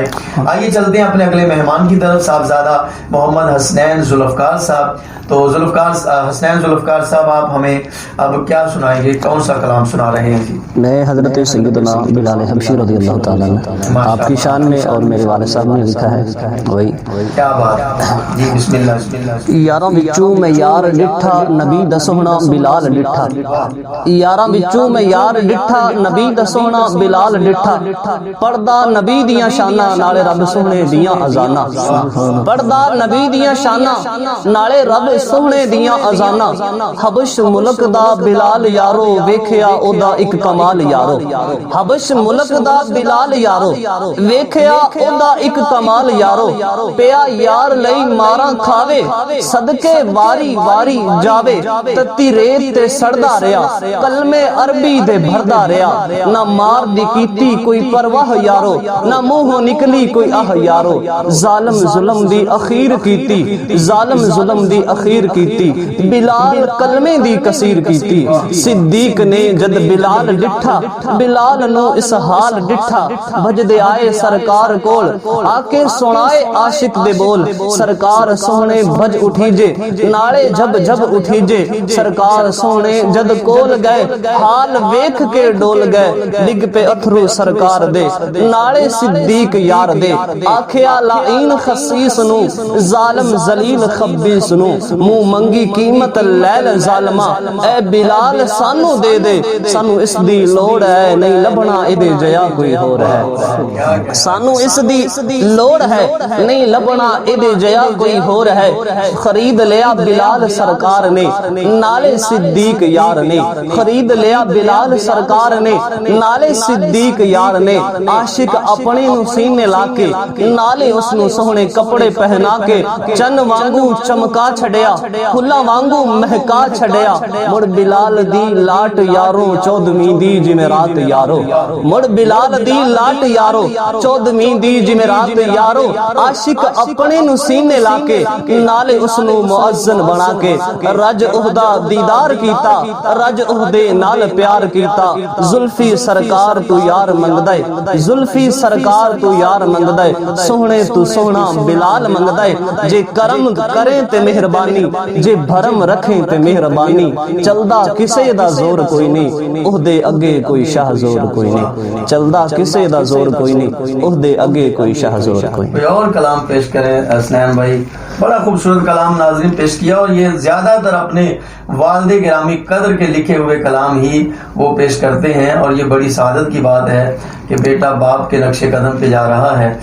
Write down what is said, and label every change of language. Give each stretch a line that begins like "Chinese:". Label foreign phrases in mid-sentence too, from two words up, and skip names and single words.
Urdu: آئیے چلتے ہیں اپنے اگلے مہمان کی طرف, صاحبزادہ محمد حسنین ذوالفقار صاحب. تو حسنین ذوالفقار صاحب آپ ہمیں اب کیا سنائیں گے, کون سا کلام سنا رہے ہیں جی؟ میں حضرت سیدنا بلال حبشی
Arabic: رضی اللہ تعالیٰ عنہ
Urdu: آپ کی شان میں اور میرے والد صاحب نے لکھا ہے وہی. کیا بات جی,
Arabic: بسم اللہ.
Punjabi: یاراں وچوں میں یار ڈٹھا نبی دا سوہنا بلال ڈٹھا. یاراں وچوں میں یار ڈٹھا نبی دا سوہنا بلال ڈٹھا. پڑھدا نبی دیاں شاناں نالے رب سوہنے دیاں اذاناں. پڑھدا نبی دیاں شاناں نالے رب سوہنے دیاں اذاناں. حبش ملک دا بلال یارو ویکھیا او دا ایک کمال یارو. حبش ملک دا بلال یارو ویکھیا او دا ایک کمال یارو. پیا یار لئی ماراں کھاوے صدقے واری واری جاوے. تتی ریت تے سڑدا رہیا کلمے عربی دے بھردا رہیا. نہ مار دی کیتی کوئی پرواہ یارو, نہ منہوں نکلی کوئی آہ یارو. ظالم ظلم دی اخیر کیتی, ظالم ظلم دی اخیر کیتی. بلال کلمے دی کثیر کیتی. صدیق نے جد بلال ڈٹھا بلال نو اس حال ڈٹھا. بجدے آئے سرکار کول آکے سنائے عاشق دے بول. سرکار سونے بج اٹھی جے نالے جب جب اٹھی جے. سرکار سونے جد کول گئے حال ویکھ کے ڈول گئے. ڈگ پہ اتھرو سرکار دے نالے صدیق یار دے. آکھیا لعین خسیس نو ظالم ذلیل خبیس نو. منہ منگی قیمت لیل ظالما اے بلال سانو دے دے. سانو اس دی لوڑ ہے نہیں لبنا ادے جیا کوئی ہور ہے. سانو اس دی لوڑ ہے نہیں لبنا ادے جیا کوئی ہور ہے. خرید لیا بلال سرکار نے نالے صدیق یار نے. خرید لیا بلال سرکار نے نالے صدیق یار نے. عاشق اپنے نو سینے لا کے نالے اس نو سوہنے کپڑے پہنا کے. چن وانگو چمکا چھڑیا پھلا وانگو مہکا چھڑیا. مڑ بلال دی لاٹ یارو چودھویں دی جمعرات یارو. مڑ بلال دی لاٹ یارو چودھویں دی جمعرات یارو. عاشق اپنے نو سینے لا کے نالے اس نو مؤذن بنا کے. رج عہدہ دیدار کیتا رج عہدے نال پیار کیتا. زلفی سرکار تو یار منگدے, زلفی سرکار تو یار منگدے. سوہنے تو سوہنا بلال منگدے. جے کرم کریں تے مہربانی جے بھرم رکھیں تے مہربانی. چلدا کسے دا زور کوئی نہیں عہدے اگے کوئی شاہ زور کوئی نہیں. چلدا کسے دا زور کوئی نہیں عہدے اگے کوئی شاہ زور کوئی نہیں.
Urdu: کوئی اور کلام پیش کریں حسنین بھائی. بڑا خوبصورت کلام ناظرین پیش کیا, اور یہ زیادہ تر اپنے والد گرامی قدر کے لکھے ہوئے کلام ہی وہ پیش کرتے ہیں. اور یہ بڑی سعادت کی بات ہے کہ بیٹا باپ کے نقش قدم پہ جا رہا ہے.